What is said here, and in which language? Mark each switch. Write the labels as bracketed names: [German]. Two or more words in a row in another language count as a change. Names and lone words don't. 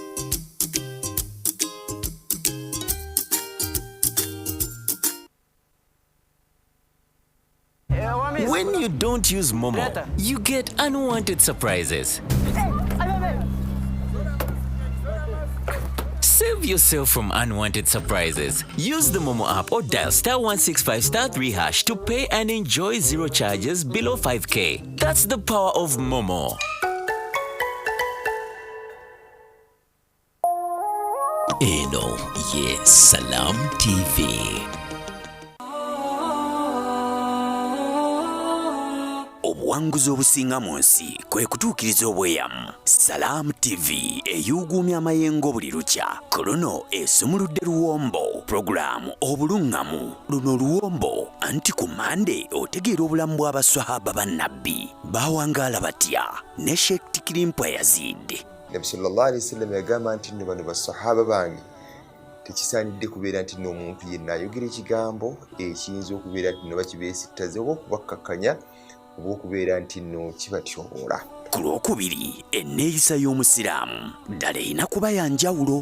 [English] When you don't use Momo, you get unwanted surprises. Save yourself from unwanted surprises. Use the Momo app or dial *165*3# to pay and enjoy zero charges below 5K. That's the power of Momo. Eno, yes, Salam TV. [Ganda] Obuwanguzi obusinga mu nsi kwe kutuukiriza obweyamu. Salam TV eyuuguumya amayengo buli lukya. Kolono esumuludde luwombo. Programu obulungamu. Luno luwombo anti ku Mande otegeera obulamu bw'abaswahaba bannabbi. Baawangaala batya ne Sheikh Tikirimpa Yazid. Nabi [Arabic] صلى الله عليه وسلم [Ganda] yagamba nti nno bano basahaba bange tekisaanidde kubeera nti n'omuntu yenna ayogera ekigambo ekiyinza okubeera nti no bakibeesittaze oba okubakkakkanya oba okubeera nti nno kibatyoboola. Ku lwokubiri enneeyisa y'omusiraamu ddala erina kuba ya njawulo.